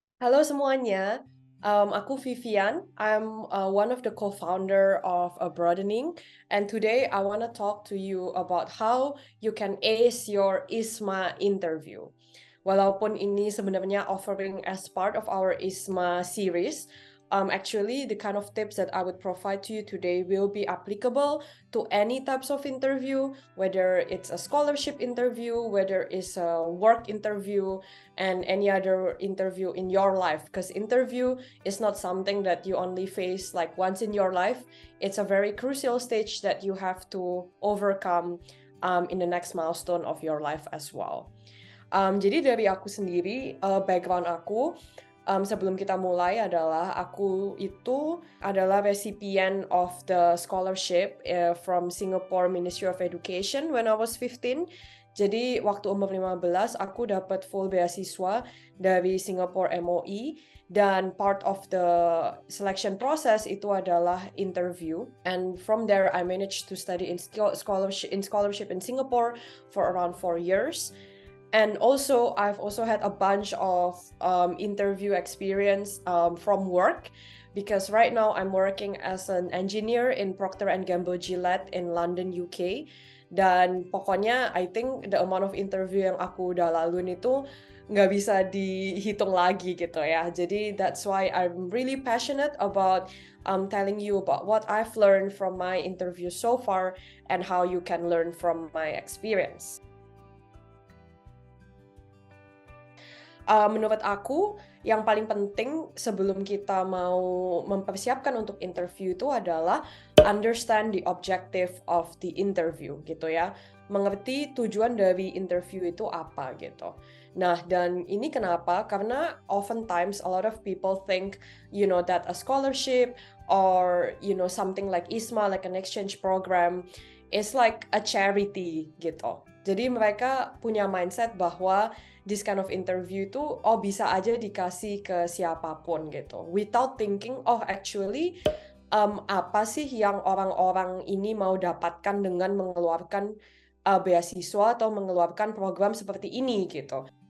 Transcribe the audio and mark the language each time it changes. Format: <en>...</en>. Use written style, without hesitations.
<id>Halo semuanya, aku Vivian.</id> <en>I'm one of the co-founder of Abroadening, and today I want to talk to you about how you can ace your IISMA interview.</en> <id>Walaupun ini sebenarnya</id> <en>offering as part of our IISMA series, actually the kind of tips that I would provide to you today will be applicable to any types of interview, whether it's a scholarship interview, whether it's a work interview, and any other interview in your life, because interview is not something that you only face like once in your life. It's a very crucial stage that you have to overcome in the next milestone of your life as well.</en> <id>Jadi dari aku sendiri, background aku sebelum kita mulai adalah aku itu adalah</id> <en>recipient of the scholarship from Singapore Ministry of Education when I was 15.</en> <id>Jadi waktu umur 15 aku dapat full beasiswa dari Singapore MOE, dan</id> <en>part of the selection process</en> <id>itu adalah interview,</id> <en>and from there I managed to study in scholarship in Singapore for around 4 years. And also, I've also had a bunch of interview experience from work, because right now I'm working as an engineer in Procter & Gamble Gillette in London, UK.</en> <id>Dan pokoknya</id> <en>I think the amount of interview</en> <id>yang aku udah laluin itu nggak bisa dihitung lagi gitu ya.</id> <en>Jadi that's why I'm really passionate about telling you about what I've learned from my interview so far and how you can learn from my experience.</en> <id>Menurut aku, yang paling penting sebelum kita mau mempersiapkan untuk interview itu adalah</id> <en>understand the objective of the interview</en> <id>gitu ya. Mengerti tujuan dari interview itu apa gitu. Nah, dan ini kenapa?</id> <en>Karena oftentimes a lot of people think, that a scholarship or, something like IISMA, like an exchange program, is like a charity gitu.</en> <id>Jadi mereka punya mindset bahwa</id> <en>this kind of interview</en> <id>itu bisa aja dikasih ke siapapun gitu,</id> <en>without thinking actually</en> <id>apa sih yang orang-orang ini mau dapatkan dengan mengeluarkan beasiswa atau mengeluarkan program seperti ini gitu.</id>